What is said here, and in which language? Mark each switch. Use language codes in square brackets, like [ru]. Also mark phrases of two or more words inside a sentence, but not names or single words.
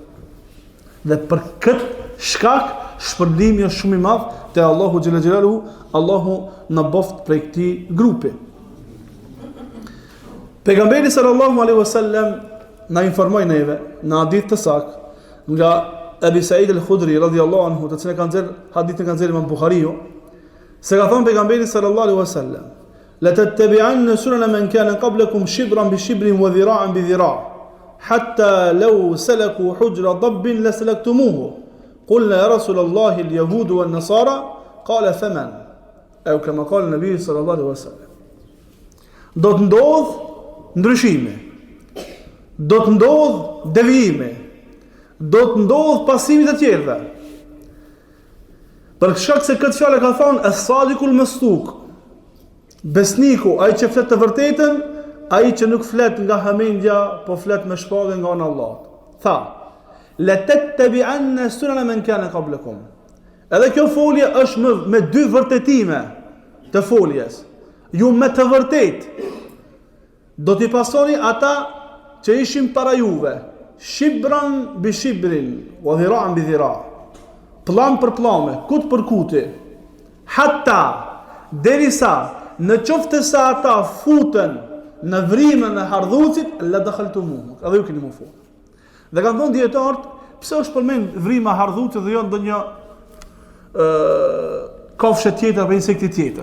[sq] Dhe për këtë shkak shpërblimi është shumë i madh te Allahu [ar] جل جلاله, [sq] Allahu na boft prej këtij grupi. Pejgamberi [ar] صلى الله عليه وسلم [sq] na informoi neve në hadith të saktë nga Abi Said al-Khudri [ar] رضي الله عنه, [sq] të cilën kanë nxjerr hadithin kanë nxjerr Imam Buhariu, se ka thënë pejgamberi [ar] صلى الله عليه وسلم لتتبعن سنن من كان قبلكم شبرا بشبر وذراعا بذراع حتى لو سلكوا جحر ضب لسلكتموه. قلنا يا رسول الله اليهود والنصارى قال فمن." أو كما قال النبي صلى الله عليه وسلم. [sq] Do të ndodh ndryshime. Do të ndodh devijime. Do të ndodh pasimi të tjerëve. Për shkak se këtë fjalë ka thonë [ar] الصادق المصدوق. [sq] Besniku, ai që flet të vërtetën, ai që nuk flet nga hamendja, po flet me shpallje nga ana e Allahut. Tha: [ar] "لتتبعن سنن من كان قبلكم." [sq] Edhe kjo folje është me dy vërtetime të foljes. Ju me të vërtetë do t'i pasoni ata që ishin para juve, [ar] شبرا بشبر وذراعا بذراع', [sq] plan për plame, kut për kuti, hatta, derisa, në qoftë se ata futen në vrimën e hardhucit, [ar] لدخلتموه, [sq] edhe ju keni mu fut. Dhe kanë thonë dietarët, pse është përmend vrima hardhuti dhe jo ndonjë kafshë tjetër apo insekti tjetër?